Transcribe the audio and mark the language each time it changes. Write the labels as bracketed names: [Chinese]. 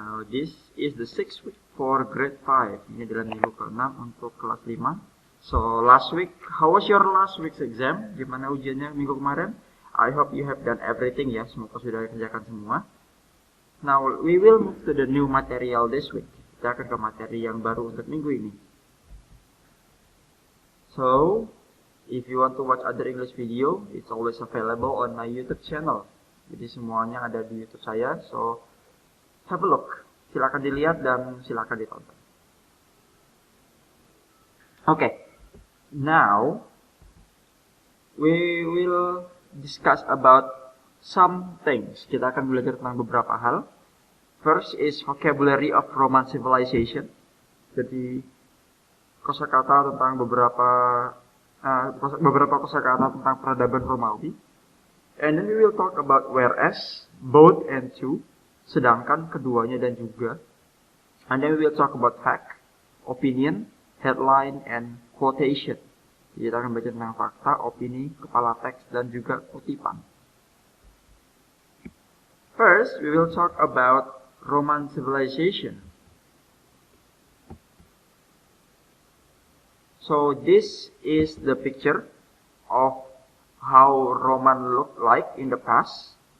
[English] This is the 6th week for grade 5. [Indonesian] Ini adalah minggu ke-6 untuk kelas 5. [English] So last week, how was your last week's exam? [Indonesian] Gimana ujiannya minggu kemarin? [English] I hope you have done everything ya. [Indonesian] Semoga sudah kerjakan semua. [English] Now we will move to the new material this week. [Indonesian] Kita akan ke materi yang baru untuk minggu ini. [English] So if you want to watch other English video, it's always available on my YouTube channel. [Indonesian] Jadi semuanya ada di YouTube saya, [English] so have a look. [Indonesian] Silakan dilihat dan silakan ditonton. [English] Okay, now we will discuss about some things. [Indonesian] Kita akan belajar tentang beberapa hal. [English] First is vocabulary of Roman civilization. [Indonesian] Jadi kosakata tentang beberapa kosakata tentang peradaban Romawi. [English] And then we will talk about whereas, both and to, [Indonesian] sedangkan keduanya dan juga. [English] And then we will talk about fact, opinion, headline, and quotation. [Indonesian] Jadi kita akan baca tentang fakta, opini, kepala teks, dan juga kutipan. [English] First, we will talk about Roman civilization. So this is the picture of how Roman look like in the past.